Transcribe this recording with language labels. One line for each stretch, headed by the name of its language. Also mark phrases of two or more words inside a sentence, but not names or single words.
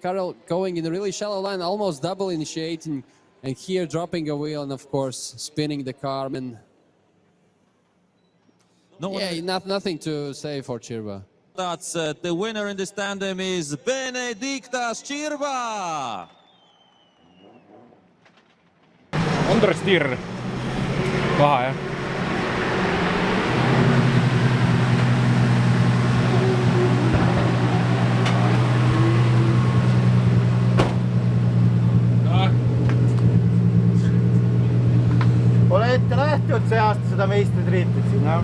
English: Karel going in a really shallow line, almost double initiating, and here dropping a wheel and of course spinning the car. And nothing to say for Čirba. That's the winner in this tandem is Benediktas Čirba. Andres Tirr.
Estonian: Paha, jah. Pole ette nähtud see aasta seda meistritiitlit siin, no.